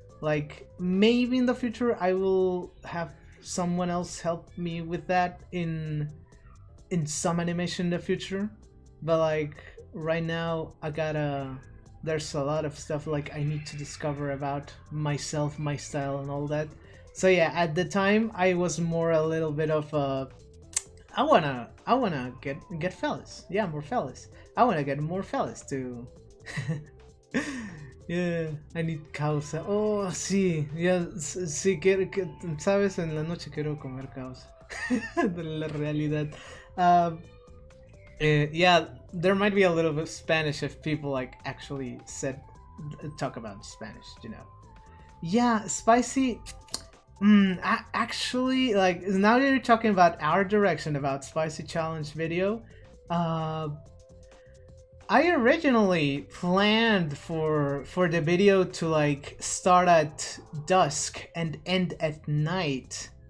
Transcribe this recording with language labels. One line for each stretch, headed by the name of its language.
English: Like maybe in the future I will have someone else help me with that in some animation in the future, but like right now there's a lot of stuff like I need to discover about myself, my style and all that. So yeah, at the time I was more a little bit of I wanna get fellas. Yeah, more fellas. I wanna get more fellas to yeah, I need causa.
Spanish: Oh, sí, ya, sí, sabes, en la noche quiero comer causa. De la realidad.
English: Yeah, there might be a little bit of Spanish if people like actually talk about Spanish, you know. Yeah, spicy. Actually, like now that you're talking about our direction about spicy challenge video, I originally planned for the video to like start at dusk and end at night.